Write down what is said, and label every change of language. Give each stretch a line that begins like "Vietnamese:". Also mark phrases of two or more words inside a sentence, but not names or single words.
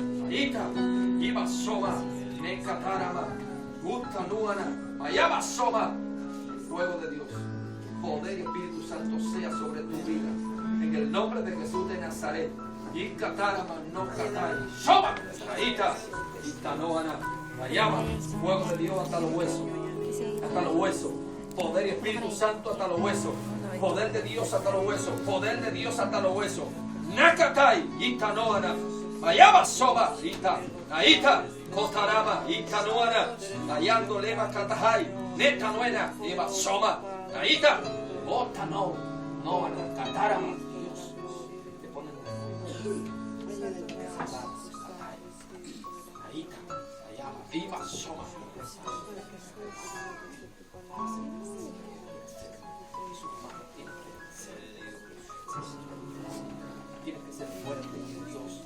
Spanish: Ita, Iba Soma, Nekatarama, Utanuana, Mayaba Soma. Fuego de Dios, poder y Espíritu Santo sea sobre tu vida. En el nombre de Jesús de Nazaret. Ikatarama, no katai, Soma, Ita, Itanoana, Mayaba. Fuego de Dios hasta los huesos. Hasta los huesos. Poder y Espíritu Santo hasta los huesos. Poder de Dios hasta los huesos. Poder de Dios hasta los huesos. Nakatai, Itanoana, Mayaba Soba, Ita, Aita, Kotarama, Itanoana, Ayando Leva Katahai, Netanuena, Eva Soma, Aita, Otano, Noana, Katarama, Dios, te ponen Aita, Ayaba, Eva Soma. Tienes que ser fuerte en Dios.